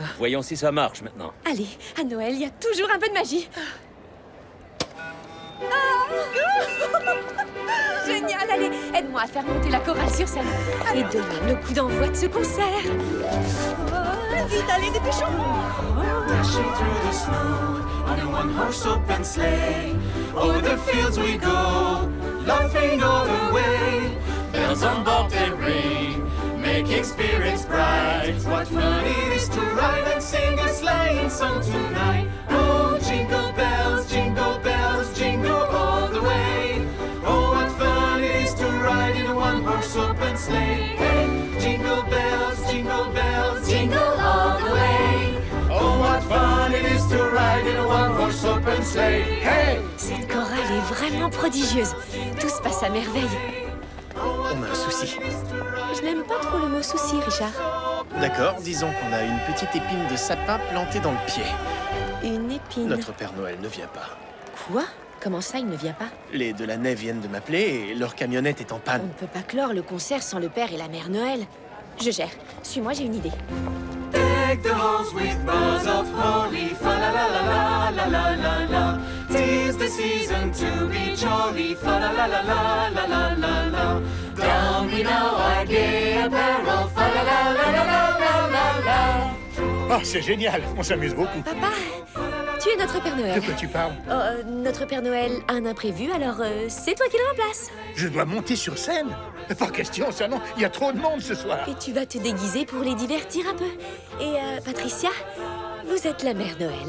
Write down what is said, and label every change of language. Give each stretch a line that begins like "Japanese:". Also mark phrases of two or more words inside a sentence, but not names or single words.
French: Voyons si ça marche maintenant. Allez, à Noël, il y a toujours un peu de magie. Génial, allez, aide-moi à faire monter la chorale sur scène. Et donne le coup d'envoi de ce concert. Vite, allez, dépêchons.
English: Dashing through the snow on a one-horse open sleigh. Over the fields we go, laughing all the way. Bells on bobtail ring, making spirits bright. What fun it is to ride and sing a sleighing song tonight. Oh, jingle bells, jingle all the way. Oh, what fun it is to ride in a one-horse open sleigh. Hey, jingle bells, jingle all the way. Oh, what fun it is to ride in a one-horse open sleigh. Hey!
French: Cette chorale est vraiment prodigieuse. Tout se passe à merveille. On a un souci. Je n'aime pas trop le mot souci, Richard. D'accord, disons qu'on a une petite épine de sapin plantée dans le pied. Une épine. Notre Père Noël ne vient pas. Quoi? Comment ça, il ne vient pas? Les Delaney viennent de m'appeler et leur camionnette est en On panne. ne peut pas clore le concert sans le père et la mère Noël. Je gère. Suis-moi, j'ai une idée.
English: Deck the halls with boughs of holly, fa la la la la la la la la. 'Tis the season to be jolly, fa la la la la la la la la. Down we now our gay apparel, fa la la la la la la la.
French: Ah, c'est génial, on s'amuse beaucoup. Papa, tu es notre Père Noël. De quoi tu parles? Notre Père Noël a un imprévu, alors c'est toi qui le remplace. Je dois monter sur scène? Pas question, ça non, il y a trop de monde ce soir. Et tu vas te déguiser pour les divertir un peu. Et Patricia, vous êtes la mère Noël.